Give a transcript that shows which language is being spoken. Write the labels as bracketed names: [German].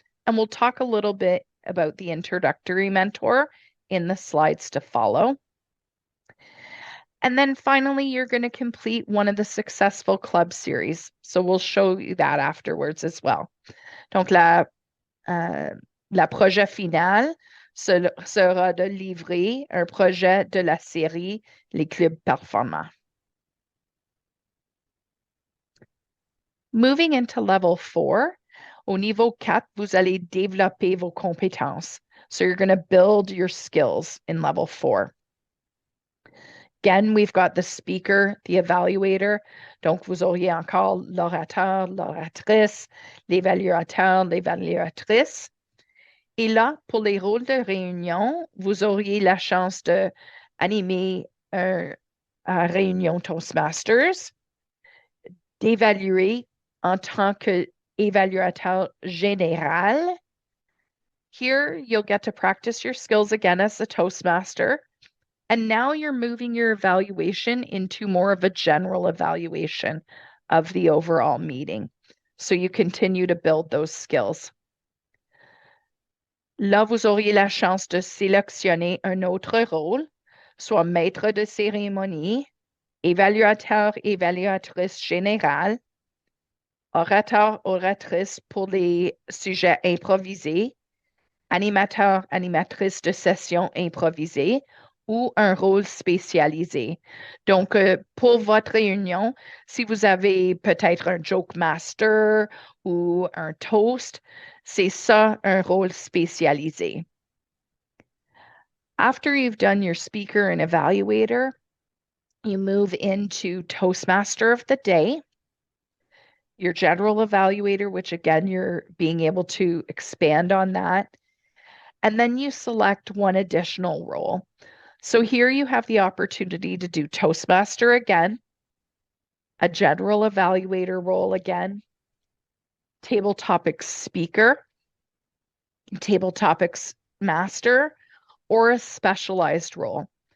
[English] And we'll talk a little bit about the Introductory Mentor in the slides to follow. And then finally, you're going to complete one of the successful club series. So we'll show you that afterwards as well. [French] Donc, la projet final sera de livrer un projet de la série Les Clubs Performants. [English] Moving into level 4, [French] au niveau 4, vous allez développer vos compétences. [English] So you're going to build your skills in level 4. Again, we've got the speaker, the evaluator. [French] Donc, vous auriez encore l'orateur, l'oratrice, l'évaluateur, l'évaluatrice. Et là, pour les rôles de réunion, vous auriez la chance d'animer une réunion Toastmasters, d'évaluer en tant qu'évaluateur général. [English] Here, you'll get to practice your skills again as a Toastmaster. And now you're moving your evaluation into more of a general evaluation of the overall meeting. So you continue to build those skills. [French] Là, vous auriez la chance de sélectionner un autre rôle, soit maître de cérémonie, évaluateur, évaluatrice générale, orateur, oratrice pour les sujets improvisés, animateur, animatrice de session improvisée, ou un rôle spécialisé. Donc, pour votre réunion, si vous avez peut-être un joke master ou un toast, c'est ça un rôle spécialisé. [English] After you've done your speaker and evaluator, you move into Toastmaster of the Day, your general evaluator, which again, you're being able to expand on that. And then you select one additional role. So here you have the opportunity to do Toastmaster again, a general evaluator role again, table topics speaker, table topics master, or a specialized role.